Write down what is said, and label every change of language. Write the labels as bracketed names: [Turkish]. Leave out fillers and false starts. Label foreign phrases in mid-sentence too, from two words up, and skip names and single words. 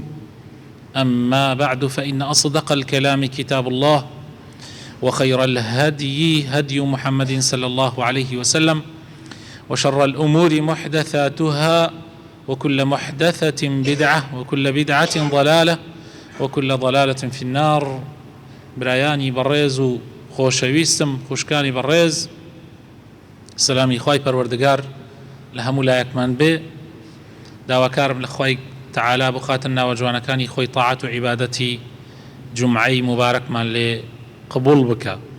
[Arabic] أما بعد، فإن أصدق الكلام كتاب الله، وخير الهدي هدي محمد صلى الله عليه وسلم، وشر الأمور محدثاتها، وكل محدثة بدعة، وكل بدعة ضلالة، وكل ضلالة في النار. [Central Kurdish] برایانی بەڕێز و خۆشەویستم، خوشکانی بەڕێز، سلامی خوای پەروەردگار لە هەموو لایەکمان بێ. داواکارم لە خوای تەعالا بخاتە ناوە جوانەکانی خۆی تاعات و عیبادەتی جومعەی مبارەکمان لێ قبول بکە.